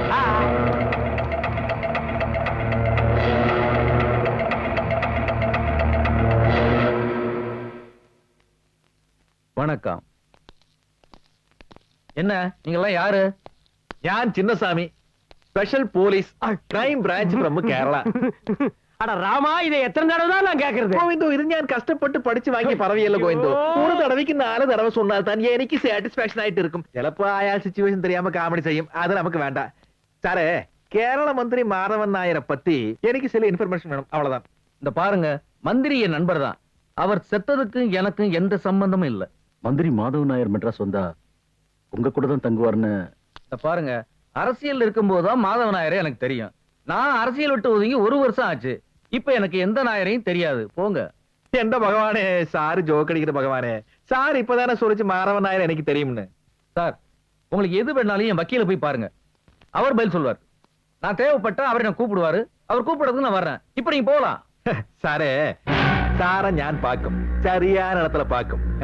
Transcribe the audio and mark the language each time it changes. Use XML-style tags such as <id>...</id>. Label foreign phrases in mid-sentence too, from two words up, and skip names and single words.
<ta>வணக்கம். என்ன நீங்க எல்லாம் யாரு? யான் சின்னசாமி,</ta> <en>special police crime branch from</en> <ta>கேரளா. அட ராமா, இதை எத்தனை தடவை தான் நான் கேக்குறது?</ta> <ml>ഗോവിന്ദോ, ഇത് ഞാൻ കഷ്ടപ്പെട്ട് പഠിച്ചു വാങ്ങിയ പറവിയല്ല ഗോവിന്ദോ. ഒരു തടവയ്ക്ക് 4 തടവ</ml> <ta>சொன்னால் தான்</ta> <ml>എനിക്ക് സാറ്റിസ്ഫാക്ഷൻ ആയിട്ട് இருக்கும். ചിലപ്പോ അയാൾ സിറ്റുവേഷൻ</ml> <ta>தெரியாம காமெடி செய்யும், அது நமக்கு வேண்டாம். சாரே, கேரள மந்திரி மாதவன் நாயரை பத்தி எனக்கு சில இன்ஃபர்மேஷன் வேணும், அவ்வளவுதான். இந்த பாருங்க, மந்திரி என் நண்பர் தான். அவர் செத்ததுக்கு எனக்கு எந்த சம்பந்தமும் இல்ல. மந்திரி மாதவ நாயர் மெட்ராஸ் வந்தா உங்க கூட தான் தங்குவார்னு. இந்த பாருங்க, அரசியல் இருக்கும்போது தான் மாதவ நாயரே எனக்கு தெரியும். நான் அரசியல் விட்டு ஒதுங்கி 1 வருஷம் ஆச்சு. இப்ப எனக்கு எந்த நாயரையும் தெரியாது, போங்க. எந்த பகவானே, சாரு ஜோக் அடிக்கிற பகவானே. சார் இப்பதானே சொல்லிச்சு மாதவன் நாயர் எனக்கு தெரியும்னு. சார், உங்களுக்கு எது வேணாலும் என் வக்கீல போய் பாருங்க, அவர் பதில் சொல்வார். நான் தேவைப்பட்டா அவரை நான் கூப்பிடுவாரு, அவர் கூப்பிடுறதுக்கு நான் வர்றேன். இப்ப நீங்க போலாம்.</ta> <ml>സാറേ, സാറെ ഞാൻ പാക്കും, ചെറിയാൻ ഇടത്തില പാക്കും.</ml>